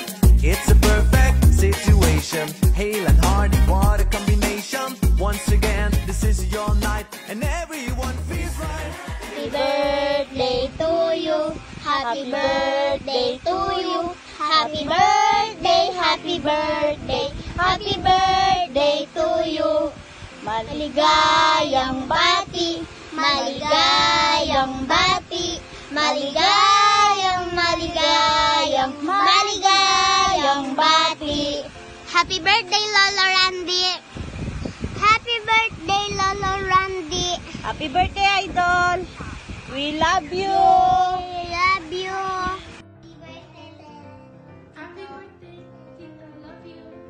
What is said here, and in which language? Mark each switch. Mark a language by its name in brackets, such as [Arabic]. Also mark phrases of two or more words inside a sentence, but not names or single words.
[English] It's a perfect situation. Hale and Hardy, what a combination. Once again, this is your night, and everyone feels right. Happy birthday to you. Happy birthday to you. Happy birthday, happy birthday. Happy birthday to you. [Filipino] Maligayang bati. Maligayang bati. Maligayang bati. [English] Happy birthday, Lolo Randy. Happy birthday, Lolo Randy. Happy birthday, Idol. We love you. We love you. Happy birthday, Tito. Love you.